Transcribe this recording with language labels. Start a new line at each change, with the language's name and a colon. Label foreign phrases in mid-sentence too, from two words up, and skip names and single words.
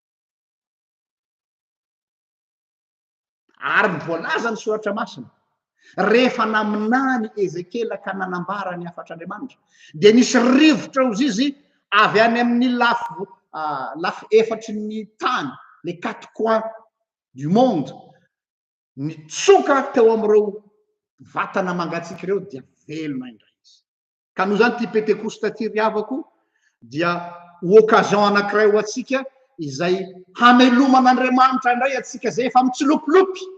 Malagasy: ary voalaza ny soratra masina rehefa naminany Ezekela ka nanambara ny afatr'Andriamanitra dia nisy rivotra ozy izy avy any amin'ny lafy efatry ny tany
French: les quatre coins du monde
Malagasy: nitsoka teo amin'ireo vatana mangatsiaka ireo dia velona indray izy ka noho zany ty pentekosta ty riavako dia occasion anankiray ho atsika izay hameloman'Andriamanitra indray atsika zay efa mitsilopilopy